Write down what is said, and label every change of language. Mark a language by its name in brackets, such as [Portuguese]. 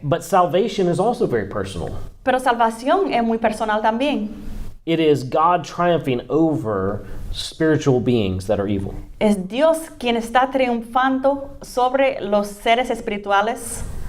[English] But salvation is also very personal. [Spanish] Pero salvación es muy personal también. [English] It is God triumphing over spiritual beings that are evil. [Spanish] Es Dios quien está triunfando sobre los seres espirituales